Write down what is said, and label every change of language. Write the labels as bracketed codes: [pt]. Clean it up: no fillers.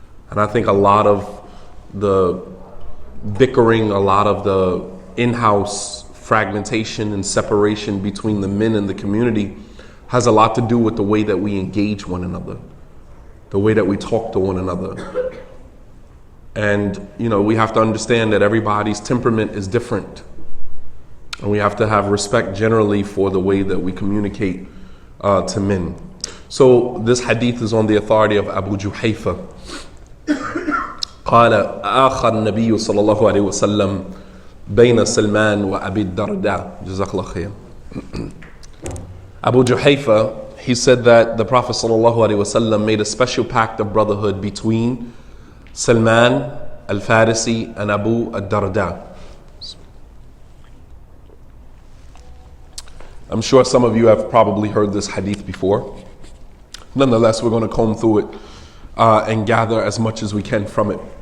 [en] And I think a lot of the bickering, a lot of the in-house fragmentation and separation between the men in the community has a lot to do with the way that we engage one another, the way that we talk to one another. And, we have to understand that everybody's temperament is different. And we have to have respect generally for the way that we communicate to men. So this hadith is on the authority of Abu Juhayfa. [ar] قال آخى النبي صلى الله عليه وسلم بين سلمان وأبي الدرداء جزاك الله خير. [en] Abu Juhayfa, he said that the Prophet [ar] صلى الله عليه وسلم [en] made a special pact of brotherhood between Salman al-Farisi and Abu al-Darda. I'm sure some of you have probably heard this hadith before. Nonetheless, we're going to comb through it and gather as much as we can from it.